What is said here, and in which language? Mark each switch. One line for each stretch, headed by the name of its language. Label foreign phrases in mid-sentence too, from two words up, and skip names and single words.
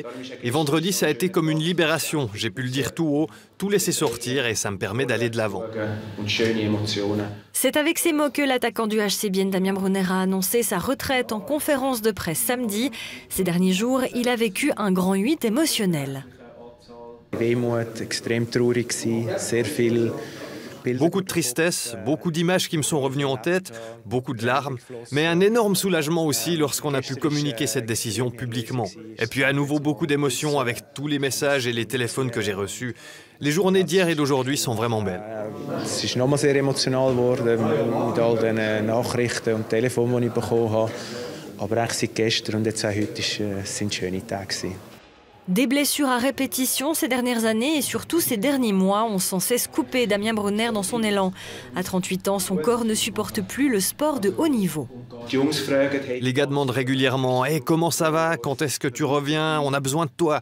French: Et vendredi, ça a été comme une libération. J'ai pu le dire tout haut, tout laisser sortir et ça me permet d'aller de l'avant. C'est avec ces mots que l'attaquant du HC Bienne, Damien Brunner, a annoncé sa retraite en conférence de presse samedi. Ces derniers jours, il a vécu un grand 8 émotionnel.
German: Wehmut, extrem traurig, sehr viel
French: Beaucoup de tristesse, beaucoup d'images qui me sont revenues en tête, beaucoup de larmes, mais un énorme soulagement aussi lorsqu'on a pu communiquer cette décision publiquement. Et puis à nouveau beaucoup d'émotions avec tous les messages et les téléphones que j'ai reçus. Les journées d'hier et d'aujourd'hui sont vraiment belles.
German: Es ist nochmal sehr emotional geworden mit all den Nachrichten und Telefonen, die ich bekommen habe. Aber eigentlich seit gestern und jetzt auch heute sind schöne Tage gewesen.
French: Des blessures à répétition ces dernières années et surtout ces derniers mois ont sans cesse coupé Damien Brunner dans son élan. À 38 ans, son corps ne supporte plus le sport de haut niveau. Les gars demandent régulièrement « Hey, comment ça va? Quand est-ce que tu reviens? On a besoin de toi !»